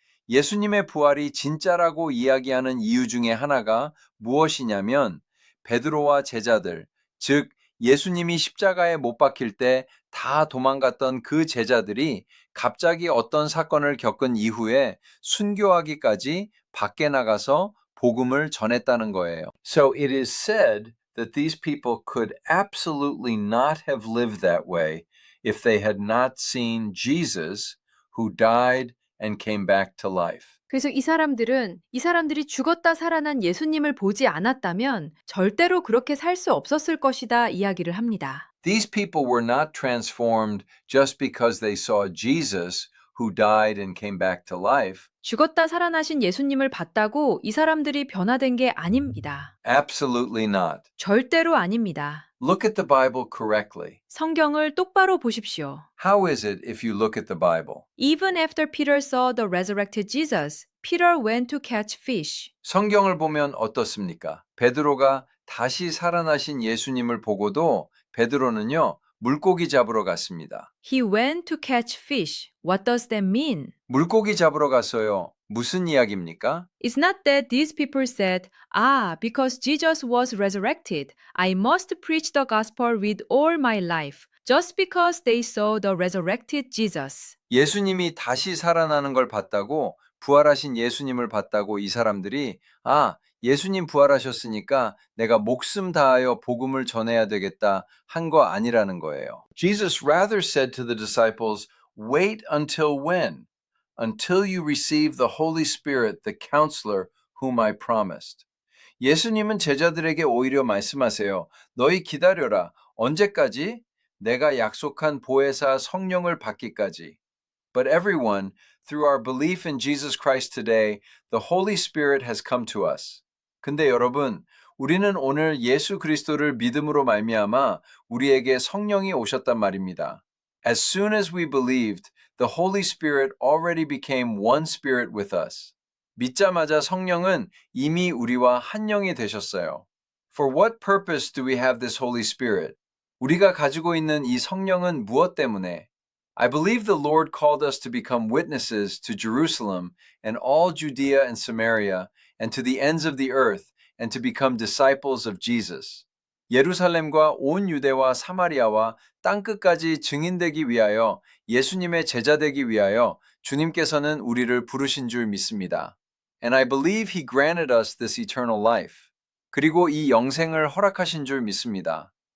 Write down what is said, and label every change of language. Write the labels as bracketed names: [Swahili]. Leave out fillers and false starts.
[Korean] 예수님의 부활이 진짜라고 이야기하는 이유 중에 하나가 무엇이냐면 베드로와 제자들, 즉 예수님이 십자가에 못 박힐 때 다 도망갔던 그 제자들이 갑자기 어떤 사건을 겪은 이후에 순교하기까지 밖에 나가서 복음을 전했다는 거예요. [English] So it is said that these people could absolutely not have lived that way if they had not seen Jesus who died and came back to life. [Korean] 그래서 이 사람들이 죽었다 살아난 예수님을 보지 않았다면 절대로 그렇게 살 수 없었을 것이다 이야기를 합니다. [English] These people were not transformed just because they saw Jesus who died and came back to life. [Korean] 죽었다 살아나신 예수님을 봤다고 이 사람들이 변화된 게 아닙니다. [English] Absolutely not. [Korean] 절대로 아닙니다. [English] Look at the Bible correctly. [Korean] 성경을 똑바로 보십시오. [English] How is it if you look at the Bible? Even after Peter saw the resurrected Jesus, Peter went to catch fish. [Korean] 성경을 보면 어떻습니까? 베드로가 다시 살아나신 예수님을 보고도 베드로는요, 물고기 잡으러 갔습니다. [English] He went to catch fish. What does that mean? [Korean] 물고기 잡으러 갔어요. 무슨 이야기입니까? [English] It's not that these people said, because Jesus was resurrected, I must preach the gospel with all my life, just because they saw the resurrected Jesus. [Korean] 예수님이 다시 살아나는 걸 봤다고, 부활하신 예수님을 봤다고 이 사람들이 예수님 부활하셨으니까 내가 목숨 다하여 복음을 전해야 되겠다 한 거 아니라는 거예요. [English] Jesus rather said to the disciples, Wait until when? Until you receive the Holy Spirit, the counselor whom I promised. [Korean] 예수님은 제자들에게 오히려 말씀하세요. 너희 기다려라. 언제까지? 내가 약속한 보혜사 성령을 받기까지. [English] But everyone, through our belief in Jesus Christ today, the Holy Spirit has come to us. [Korean] 근데 여러분, 우리는 오늘 예수 그리스도를 믿음으로 말미암아 우리에게 성령이 오셨단 말입니다. [English] As soon as we believed, the Holy Spirit already became one spirit with us. [Korean] 믿자마자 성령은 이미 우리와 한 영이 되셨어요. [English] For what purpose do we have this Holy Spirit? [Korean] 우리가 가지고 있는 이 성령은 무엇 때문에? [English] I believe the Lord called us to become witnesses to Jerusalem and all Judea and Samaria and to the ends of the earth and to become disciples of Jesus. [Korean] 예루살렘과 온 유대와 사마리아와 땅끝까지 증인되기 위하여 예수님의 제자되기 위하여 주님께서는 우리를 부르신 줄 믿습니다. [English] And I believe He granted us this eternal life. [Korean] 그리고 이 영생을 허락하신 줄 믿습니다.